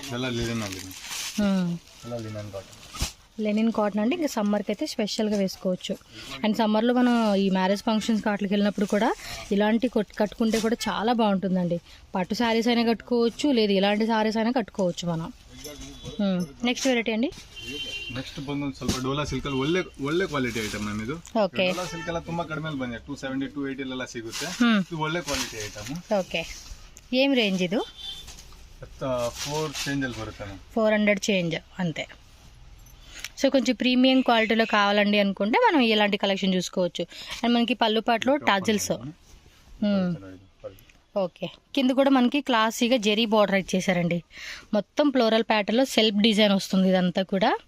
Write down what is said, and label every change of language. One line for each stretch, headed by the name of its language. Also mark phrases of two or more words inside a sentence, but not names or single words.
English: linen cotton
Telugu: అంటే ఇంకా సమ్మర్కి అయితే స్పెషల్గా వేసుకోవచ్చు. అండ్ సమ్మర్లో మనం ఈ
English: marriage functions
Telugu: వాటికి వెళ్ళినప్పుడు కూడా ఇలాంటి కట్టుకుంటే కూడా చాలా బాగుంటుందండి. పట్టు శారీస్ అయినా కట్టుకోవచ్చు, లేదు ఇలాంటి శారీస్ అయినా కట్టుకోవచ్చు మనం.
English: next variety అండి.
Kannada: ನೆಕ್ಸ್ಟ್ ಬಂದು ಸ್ವಲ್ಪ ಡೋಲಾ ಸಿಲ್ಕ್ ಅಲ್ಲಿ ಒಳ್ಳೆ
English: quality item ma'am
Kannada: ಇದು. ಓಕೆ, ಡೋಲಾ ಸಿಲ್ಕ್ ಎಲ್ಲ ತುಂಬಾ ಕಡಿಮೆ ಬಂದಿದೆ, 270 280 ಎಲ್ಲ ಸಿಗುತ್ತೆ. ಇದು ಒಳ್ಳೆ
English: quality item.
Kannada: ಓಕೆ,
Telugu: ఏం రేంజ్ ఇది?
Kannada: 4 చేంజ్ ಅಲ್ಲಿ ಬರುತ್ತೆ ಮ್ಯಾಮ್.
Telugu: 400 చేంజ్ అంతే. సో కొంచెం ప్రీమియం క్వాలిటీలో కావాలండి అనుకుంటే మనం ఇలాంటి కలెక్షన్ చూసుకోవచ్చు. అండ్ మనకి పళ్ళు పాటలో టాజిల్స్. ఓకే, కింద కూడా మనకి క్లాసీగా జెరీ బార్డర్ ఇచ్చేసారండి. మొత్తం ఫ్లోరల్ ప్యాటర్న్లో
English: self design
Telugu: వస్తుంది ఇదంతా కూడా.